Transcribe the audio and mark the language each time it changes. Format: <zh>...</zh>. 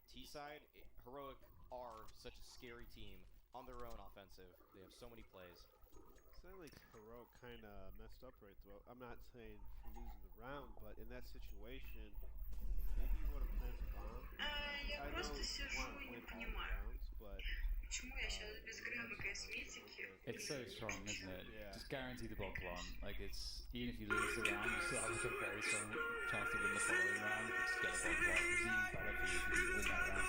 <en>Side, Heroic are such a scary team on their own offensive. They have so many plays. Sounds like Heroic kind of messed up right there. I'm not saying for losing the round, but in that situation, maybe you want to plant the bomb.</en> <ru>Я просто сижу и не понимаю, почему я сейчас без грамма косметики.</ru> <en>It's so strong, isn't it? Yeah. Just guarantee the bomb plant. Like it's even if you lose the round, you still have a very strong chance to win the following round. If you just get a bomb plant, it's even better for you if you win that round.</en>